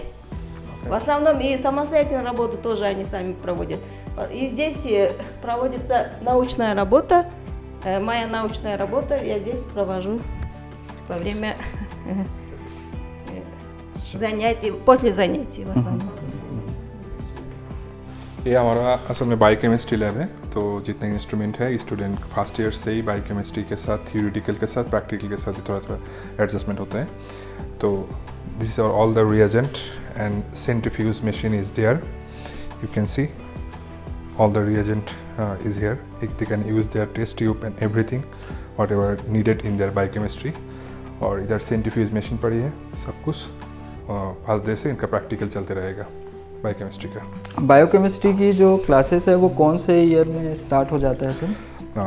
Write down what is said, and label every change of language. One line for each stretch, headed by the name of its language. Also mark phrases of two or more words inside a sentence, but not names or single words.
Russian: В основном и самостоятельную работу тоже они сами проводят. И здесь проводится научная работа. Моя научная работа я здесь провожу во время занятий, после занятий в основном.
Hindi: ये हमारा असल में
English: biochemistry lab
Hindi: है। तो जितने इंस्ट्रूमेंट है
English: student first year
Hindi: से ही बायोकेमिस्ट्री के साथ थियोरिटिकल के साथ प्रैक्टिकल के साथ भी थोड़ा थोड़ा एडजस्टमेंट होता है।
English: तो this are all the reagent and centrifuge machine is there. you can see all the reagent is here. They can use their test tube and everything whatever needed in their biochemistry.
Hindi: और इधर
English: centrifuge machine
Hindi: पड़ी है सब कुछ।
English: first day
Hindi: से इनका प्रैक्टिकल चलते रहेगा बायोकेमिस्ट्री का। बायोकेमिस्ट्री की जो क्लासेस है वो कौन से ईयर में स्टार्ट हो जाता है सर?